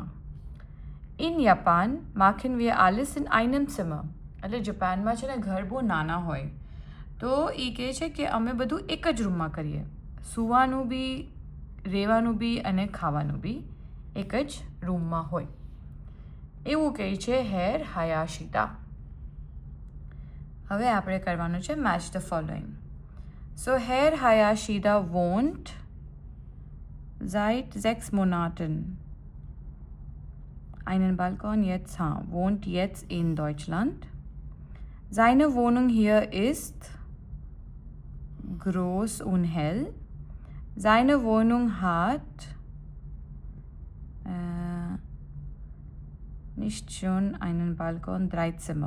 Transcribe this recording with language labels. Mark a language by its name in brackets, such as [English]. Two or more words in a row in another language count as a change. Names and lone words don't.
[German] In Japan machen wir alles in einem Zimmer. [Gujarati] એટલે જાપાનમાં છે ને ઘર બહુ નાના હોય તો એ કહે છે કે અમે બધું એક જ રૂમમાં કરીએ. સૂવાનું બી, રહેવાનું બી અને ખાવાનું બી એક જ રૂમમાં હોય. એવું કહે છે હેર હાયાશીદા. હવે આપણે કરવાનું છે [English] match the following. [German] સો હેર હાયાશીદા wohnt seit 6 Monaten. Einen Balkon wohnt jetzt in Deutschland. Seine Wohnung hier ist groß und hell. Seine Wohnung hat nicht schon einen Balkon, 3 Zimmer.